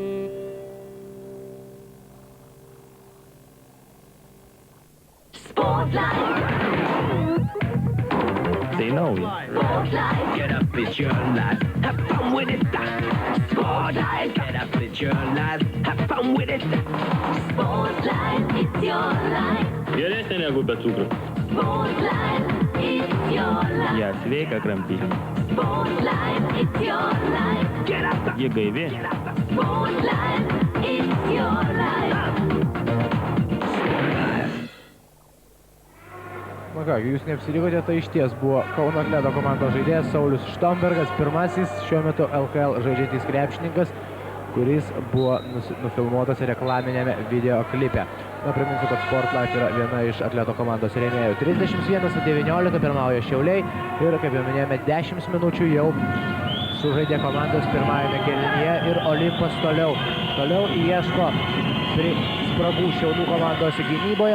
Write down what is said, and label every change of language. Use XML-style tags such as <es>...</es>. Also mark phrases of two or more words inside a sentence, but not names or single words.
<lt>Tai nauja.</lt> <en>Get up, it's your life. Have fun with it. Sportline. Get up, it's your life. Have fun with it. Sportline, it's your life.</en> <lt>Geresnė negu be cukrų.</lt> <en>Sportline, it's your life.</en> <lt>Ja sveika kramtyti.</lt> <en>Sportline, it's your life. Get up.</en> <lt>Ji gaivi.</lt> <en>Sportline, it's your life.</en> <lt>Na ką, jūs neapsirikote, tai iš ties buvo Kauno Atleto komandos žaidėjas Saulius Štombergas, pirmasis šiuo metu LKL žaidžiantis krepšininkas, kuris buvo nufilmuotas reklaminėme videoklipe. Na, priminsiu, kad Sportlife yra viena iš Atleto komandos rėmėjų. 31-19 pirmauja Šiauliai ir, kaip jau minėjome, 10 minučių jau sužaidė komandos pirmajame kėlinyje ir Olimpas toliau ieško spragų Šiaulių komandos gynyboje.</lt>